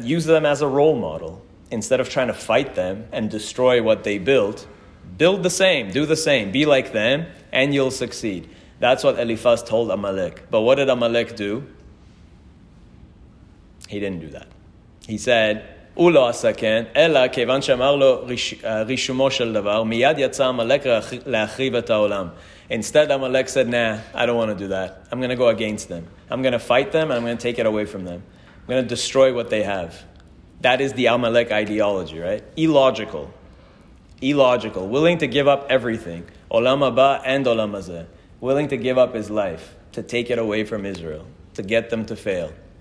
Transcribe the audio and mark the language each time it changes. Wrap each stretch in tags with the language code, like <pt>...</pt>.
<en>Use them as a role model. Instead of trying to fight them and destroy what they built, build the same, do the same, be like them, and you'll succeed. That's what Eliphaz told Amalek. But what did Amalek do? He didn't do that. He said,</en> <he>הוא לא עשה כן, אלא כיוון שאמר לו רישומו של דבר, מיד יצא עמלק להחריב את העולם.</he> <en>Instead, Amalek said, nah, I don't want to do that. I'm going to go against them. I'm going to fight them, and I'm going to take it away from them. I'm going to destroy what they have. That is the Amalek ideology, right? Illogical. Willing to give up everything. Olam haba and olam hazeh. Willing to give up his life, to take it away from Israel, to get them to fail.</en>